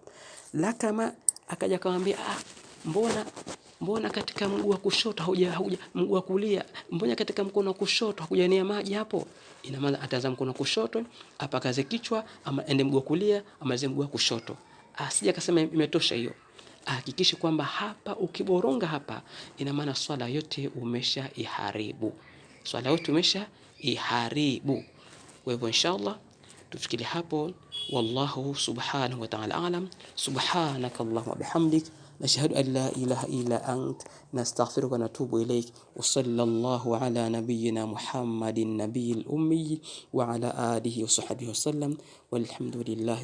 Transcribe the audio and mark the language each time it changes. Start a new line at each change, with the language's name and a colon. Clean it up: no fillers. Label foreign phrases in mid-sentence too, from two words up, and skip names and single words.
Swahili: La kama akaja akamwambia mbona katika mguu wa kushoto mguu wa kulia, mbona katika mkono wa kushoto hakujaenea maji hapo, ina maana ataanza mkono wa kushoto apakaze kichwa, ama ende mguu wa kulia ama mguu wa kushoto. Asije akasema imetosha hiyo. Hakikisha kwamba hapa ukiboronga hapa, ina maana swala yote umesha iharibu. Swala yote umesha iharibu. Kwa hivyo inshallah tufikiri hapo.
Arabic: والله سبحانه وتعالى أعلم. سبحانك اللهم وبحمدك، نشهد أن لا إله إلا أنت، نستغفرك ونتوب إليك. وصلى الله على نبينا محمد النبي الأمي وعلى آله وصحبه وسلم.